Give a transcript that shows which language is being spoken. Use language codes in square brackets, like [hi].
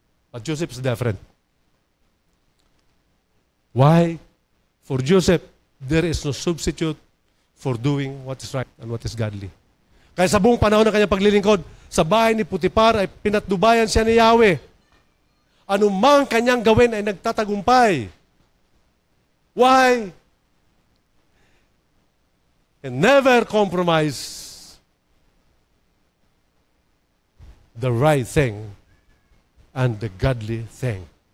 [en] But Joseph is different. Why? For Joseph, there is no substitute for doing what is right and what is godly. [tl] Kaya sa buong panahon ng kanyang paglilingkod, sa bahay ni Potiphar ay pinatnubayan siya ni Yahweh. Anumang kanyang gawin ay nagtatagumpay. [en] Why? And never compromise the right thing and the godly thing.